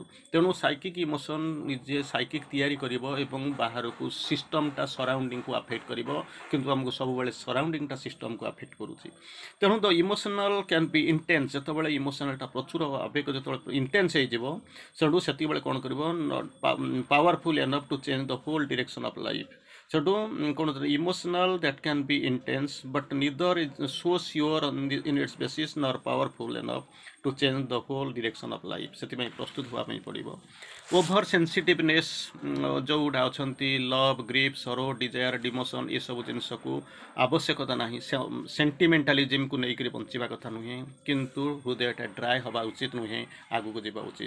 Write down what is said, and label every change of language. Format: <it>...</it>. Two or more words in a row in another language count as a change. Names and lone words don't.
<or>ତେଣୁ</or> <en>psychic emotion</en> <or>ନିଜେ ସାଇକିକ୍ ତିଆରି କରିବ ଏବଂ ବାହାରକୁ ସିଷ୍ଟମ୍ଟା ସରାଉଣ୍ଡିଙ୍ଗକୁ ଆଫେକ୍ଟ କରିବ, କିନ୍ତୁ ଆମକୁ ସବୁବେଳେ ସରାଉଣ୍ଡିଙ୍ଗଟା ସିଷ୍ଟମ୍କୁ ଆଫେକ୍ଟ କରୁଛି। ତେଣୁ</or> <en>the emotional can be intense,</en> <or>ଯେତେବେଳେ ଇମୋସନାଲ୍ଟା ପ୍ରଚୁର ଆବେଗ ଯେତେବେଳେ ଇଣ୍ଟେନ୍ସ ହେଇଯିବ, ସେଠୁ ସେତିକିବେଳେ କ'ଣ କରିବ</or> <en>not powerful enough to change the whole direction of life. So emotional that can be intense but neither is so sure in its basis nor powerful enough to change the whole direction of life.</en> <or>ସେଥିପାଇଁ ପ୍ରସ୍ତୁତ ହେବା ପାଇଁ ପଡ଼ିବ।</or> <en>over sensitiveness</en> <or>ଯେଉଁଗୁଡ଼ା ଅଛନ୍ତି</or> <en>love, grief, sorrow, desire, demotion,</en> <or>ଏସବୁ ଜିନିଷକୁ ଆବଶ୍ୟକତା ନାହିଁ। ସେଣ୍ଟିମେଣ୍ଟାଲିଜିମ୍କୁ ନେଇକରି ବଞ୍ଚିବା କଥା ନୁହେଁ, କିନ୍ତୁ ହୃଦୟଟା ଡ୍ରାଏ ହେବା ଉଚିତ ନୁହେଁ, ଆଗକୁ ଯିବା ଉଚିତ।</or>